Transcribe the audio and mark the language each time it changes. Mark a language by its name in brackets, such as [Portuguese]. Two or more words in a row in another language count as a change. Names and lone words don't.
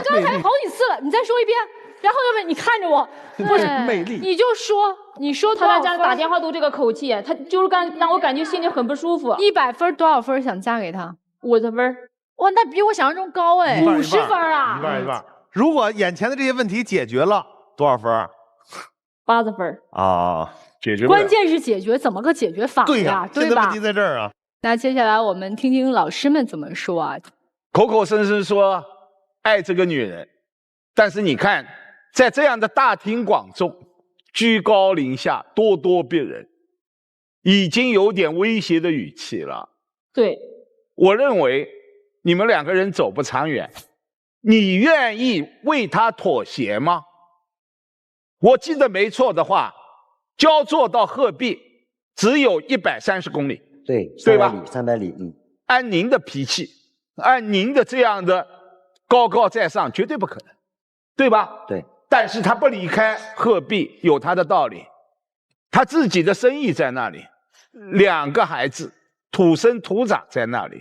[Chinese] 他剛才好幾次了，你再說一遍。然後又問你看着我，不是魅力，你就說，你說他在家打電話都這個口氣，他就是讓我感覺心裡很不舒服。 100分多少分想嫁給他？50分。哇，那比我想象中高哎，50分啊！一半。如果眼前的這些問題解決了，多少分？80分啊，解決。關鍵是解決，怎麼個解決法呀？對吧？問題在這兒啊。那接下來我們聽聽老師們怎麼說啊？口口聲聲說愛這個女人，但是你看。在這樣的大庭廣眾，居高臨下，咄咄逼人，已經有點威脅的語氣了。對，我認為你們兩個人走不長遠。你願意為他妥協嗎？我記得沒錯的話，焦作到鶴壁只有130公里，對吧？300里，按您的脾氣，按您的這樣的高高在上，絕對不可能，對吧？對。但是他不離開鶴壁有他的道理，他自己的生意在那裡，2個孩子土生土長在那裡。